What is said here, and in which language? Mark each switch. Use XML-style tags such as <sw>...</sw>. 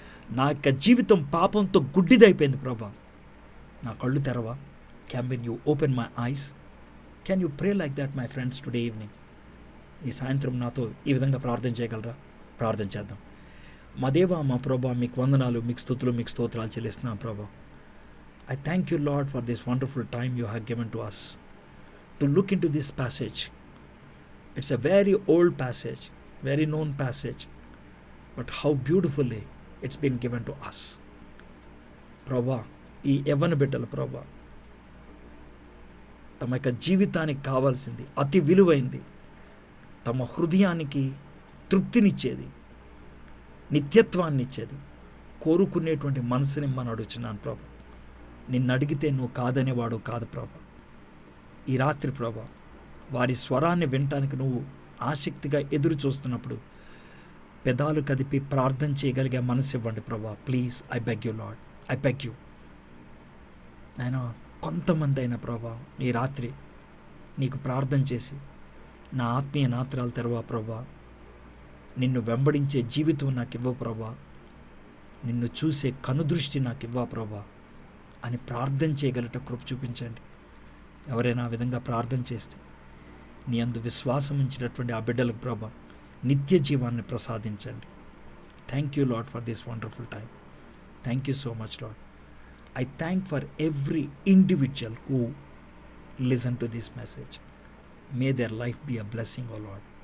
<te>నా యొక్క జీవితం పాపంతో గుడ్డిదైపోయింది ప్రభా. నా కళ్ళు తెరవా.</te> <en>Can you open my eyes? Can you pray like that my friends today evening?</en> <te>ఈ సాయంత్రం నాతో ఈ విధంగా ప్రార్థన చేయగలరా? ప్రార్థన చేద్దాం. మా దేవా, మా ప్రభా, మీకు వందనాలు, మీకు స్తుతులు, మీకు స్తోత్రాలు చెల్లిస్తున్నాం ప్రభా.</te> <en>I thank you, Lord, for this wonderful time you have given to us to look into this passage. It's a very old passage, very known passage, but how beautifully it's been given to us.</en> <te>ప్రభా, ఈ యవ్వన బిడ్డలు ప్రభా, తమ యొక్క జీవితానికి కావాల్సింది అతి విలువైంది, తమ హృదయానికి తృప్తినిచ్చేది, నిత్యత్వాన్ని ఇచ్చేది కోరుకునేటువంటి మనసుని మనం అడుగుచున్నాను ప్రభా. నిన్ను అడిగితే నువ్వు కాదనేవాడు కాదు ప్రభా. ఈ రాత్రి ప్రభా, వారి స్వరాన్ని వినటానికి నువ్వు ఆసక్తిగా ఎదురు చూస్తున్నప్పుడు పెదాలు కదిపి ప్రార్థన చేయగలిగే మనసు ఇవ్వండి ప్రభా.</te> <en>please, I beg you</en> <te>lord, I beg you. నేను కొంతమంది అయినా ప్రభా ఈ రాత్రి నీకు ప్రార్థన చేసి నా ఆత్మీయ నేత్రాలు తెరవా ప్రభా. నిన్ను వెంబడించే జీవితం నాకు ఇవ్వ ప్రభా. నిన్ను చూసే కనుదృష్టి నాకు ఇవ్వ ప్రభా అని ప్రార్థన చేయగలట కృప చూపించండి. ఎవరైనా ఆ విధంగా ప్రార్థన చేస్తే నీ అందు విశ్వాసం ఉంచినటువంటి ఆ బిడ్డలకు ప్రభా నిత్య జీవాన్ని ప్రసాదించండి.</te> <en>Thank you Lord for this wonderful time. Thank you so much Lord. I thank for every individual who listen to this message. May their life be a blessing, O Lord.</en>